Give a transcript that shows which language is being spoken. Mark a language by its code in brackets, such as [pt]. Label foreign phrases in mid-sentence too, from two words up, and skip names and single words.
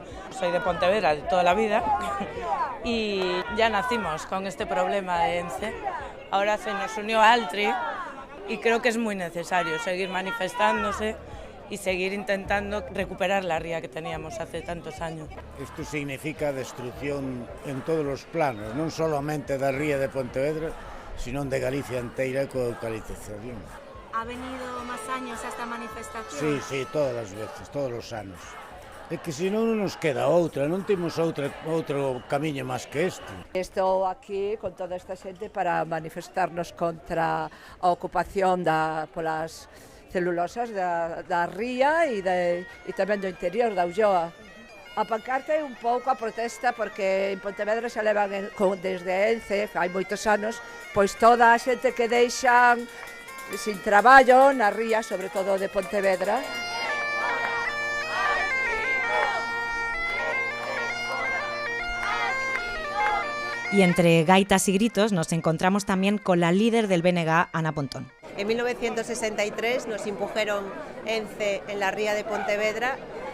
[es] Soy de Pontevedra de toda la vida y ya nacimos con este problema de ENCE. Ahora se nos unió Altri y creo que es muy necesario seguir manifestándose y seguir intentando recuperar la ría que teníamos hace tantos años. [gl] Isto significa destrucción en todos os planos, non solamente da ría de Pontevedra, sino de Galicia inteira coa eucaliptización. [es] ¿Ha venido más años a esta manifestación? [gl] Sí, todas as veces, todos os anos. É que senón non nos queda outra, non temos outro camiño máis que este. Estou aquí con toda esta xente para manifestarnos contra a ocupación polas celulosas da ría e tamén do interior da Ulloa. A pancarta é un pouco a protesta porque en Pontevedra xa levan desde ENCE, hai moitos anos, pois toda a xente que deixan sin traballo na ría, sobre todo de Pontevedra. [es] Y entre gaitas y gritos nos encontramos también con la líder del BNG, Ana Pontón. En 1963 nos impujeron ENCE en la ría de Pontevedra